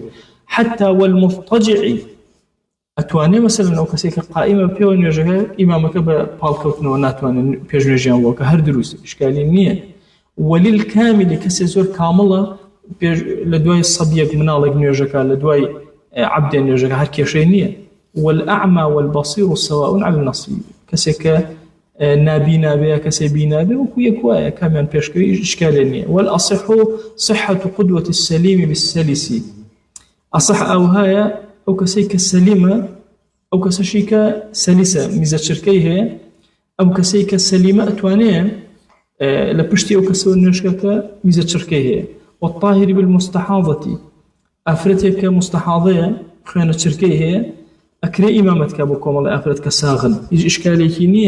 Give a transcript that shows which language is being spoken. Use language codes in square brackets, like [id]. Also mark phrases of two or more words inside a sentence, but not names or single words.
[ar] حتى والمضطجع، [ckb] ئەتوانێ مەسەلەن ئەو کەسێک کە قائیمە پێوە نوێژەکە ئیمامەکە بە پاڵکەوتنەوە ناتوانێت پێش نوێژیان بۆکە، هەر دروست ئیشکالی نییە. وللكامل، کەسێک زۆر کامڵە لە دوای سەبیەک مناڵێک نوێژەکە، لە دوای عەبدێ نوێژەکە، هەر کێشەی نییە. [ar] والأعمى والبصير سواء على النصيب، [ckb] کەسێک کە نابینا بێ کەسێک بینا بێ وەکو یەک وایە کامیان پێشکەوی ئیشکالی نییە. [ar] والأصح صحة قدوة السليم بالسلس، [ckb] ئەصح ئەو هەیە ئەو کەسەی کە سەلیمە، ئەو کەسەشی کە سەلیسە میزە چرکەی هەیە، ئەو کەسەی کە سەلیمە ئەتوانێ لە پشتی ئەو کەسەوە نوێژەکە میزە چرکەی هەیە. [ar] والطاهر بالمستحاضة، [ckb] ئافرەتێک کە مستحاضەیە خوێنە چرکەی هەیە ئەکرێ ئیمامەتکە بۆ کۆمەڵی ئافرەت کە ساغن، هیچ ئیشکالێکی نییە.